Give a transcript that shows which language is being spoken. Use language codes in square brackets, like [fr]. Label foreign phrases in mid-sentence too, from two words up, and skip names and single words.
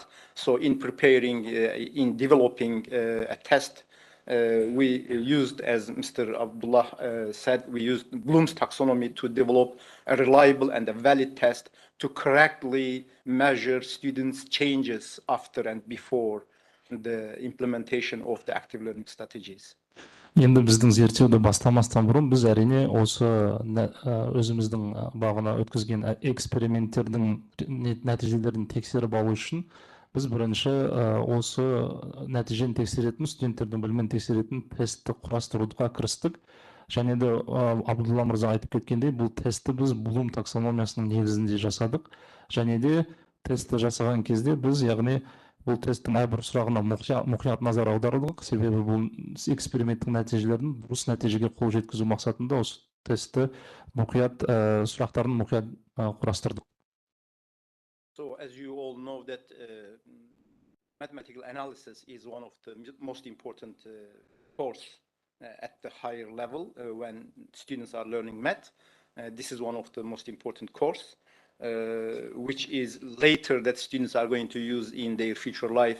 [en] So in preparing, in developing a test, we used, as Mr. Abdullah said, we used Bloom's taxonomy to develop a reliable and a valid test to correctly measure students' changes after and before the implementation of the active learning strategies. [kk] Енді біздің зерттеуді бастамастан бұрын біз әрине осы өзіміздің бағына өткізген эксперименттердің нәтижелерін тексеріп алу үшін біз бірінші осы нәтижені тексеретін, студенттердің білімін тексеретін тестті құрастыруға кірістік. Және де Абдулла мырза айтып кеткендей, бұл тестті біз Блум таксономиясының негізінде жасадық. Және де тестті жасаған кезде біз, яғни бұл тесттің әрбір сұрағына мұқият назар аударылдық, себебі бұл эксперименттің нәтижелерін дұрыс нәтижеге қол жеткізу мақсатында осы тестті сұрақтарын мұқият құрастырдық. [en] So as you all know that mathematical analysis is one of the most important course at the higher level when students are learning math. This is one of the most important course. Which is later that students are going to use in their future life.